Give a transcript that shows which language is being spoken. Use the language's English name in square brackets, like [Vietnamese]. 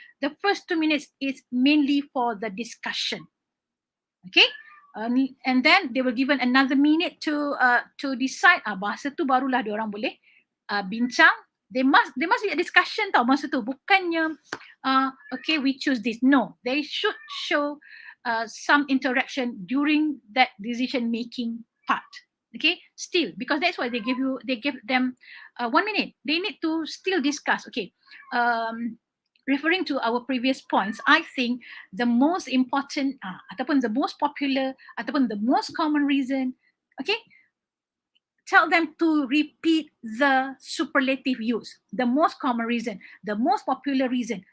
[English] The first 2 minutes is mainly for the discussion. Okay, and then they were given another minute to decide. [Malay] Bahasa tu barulah dia orang boleh bincang. [English] They must be a discussion [Malay] tau masa tu, bukannya [English] okay, we choose this. No, they should show some interaction during that decision making part. Okay, still, because that's why they give them 1 minute. They need to still discuss. Okay, referring to our previous points, I think the most important [Malay] ataupun [English] the most popular ataupun the most common reason, okay, tell them to repeat the superlative use, the most common reason, the most popular reason.